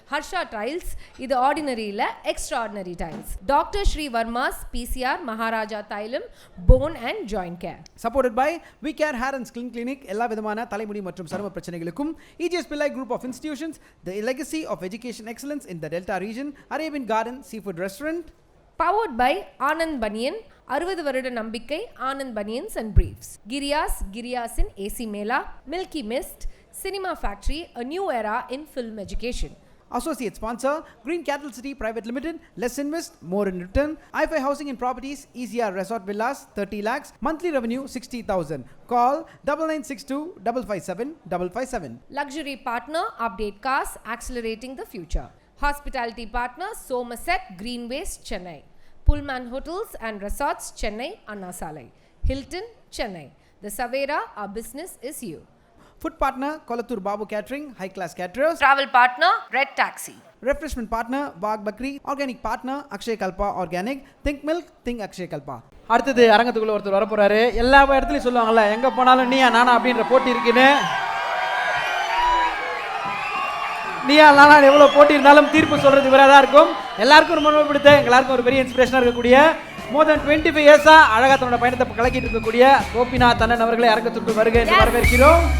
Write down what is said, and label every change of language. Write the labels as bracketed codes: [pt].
[en] Harsha Tiles, [ta] idu [en] ordinary [ta] illa [en] extraordinary tiles. Dr. Shri Verma's PCR Maharaja Thailam Bone and Joint Care. Supported by We Care Hair and Skin Clinic. [ta] எல்லா விதமான தலைமுடி மற்றும் சரும பிரச்சனைகளுக்கும் [en] EGS Pillai Group of Institutions, the legacy of education excellence in the Delta region. Arabian Garden Seafood Restaurant. Powered by [ta] Anand Banyan, 60 வருட நம்பிக்கை Anand banians and briefs. [en] கிரியாஸின் AC Mela, Milky Mist, Cinema Factory, a new era in film education. Associate sponsor Green Cattle City Private Limited. Less invest, more in return. IFI Housing and Properties, ECR Resort Villas, 30 lakhs, monthly revenue 60,000. Call 9962 557 557. Luxury partner Update Cars, accelerating the future. Hospitality partner Somerset Greenways, Chennai. Pullman Hotels and Resorts, Chennai, Anna Salai. Hilton, Chennai. The Savera, our business is you. Food partner Kolathur Babu Catering, high class caterers. Travel partner Red Taxi. Refreshment partner Bagh Bakri. Organic partner Akshay Kalpa Organic. Think milk, think Akshay Kalpa. [ta] அடுத்தது அரங்கத்துக்குள்ள ஒருத்தர் வர போறாரு. எல்லா இடத்துலயும் சொல்லுவாங்கல்ல, எங்க போனாலும் நீயா நானா அப்படின்ற போட்டி இருக்குன்னு. நீயா நானா எவ்வளோ போட்டி இருந்தாலும் தீர்ப்பு சொல்றது இவராக தான் இருக்கும். எல்லாருக்கும் ரொம்ப ரொம்ப பிடித்த, எல்லாருக்கும் ஒரு பெரிய இன்ஸ்பிரேஷனாக இருக்கக்கூடிய, [en] more than 25 [ta] இயர்ஸா அழகா தன்னோட பயணத்தை கலக்கிட்டு இருக்கக்கூடிய கோபிநாத் அண்ணன் அவர்களை அரங்கத்துக்கு வருக என்று வரவேற்கிறோம்.